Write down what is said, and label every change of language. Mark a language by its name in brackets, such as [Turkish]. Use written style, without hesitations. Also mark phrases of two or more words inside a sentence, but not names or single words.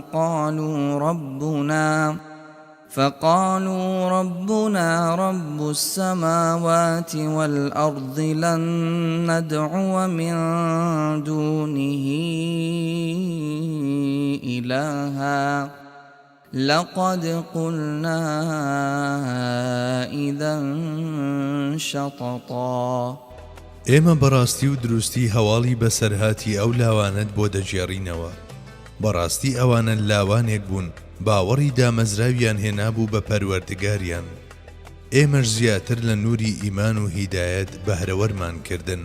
[Arabic] فقالوا ربنا رب السماوات والأرض لن ندعو من دونه إلها لقد قلنا إذا شططا. [Central Kurdish] ئێمە بەڕاستی و دروستی هەواڵی بەسەرهاتی ئەو لاوانت بۆ دەجێڕینەوە. بەڕاستی ئەوانە لاوانێک بوون باوەڕی دامەزراویان هێنابوو بە پەروەردگاریان. ئێمەش زیاتر لە نووری ئیمان و هیدایەت بەهرەوەرمان کردن.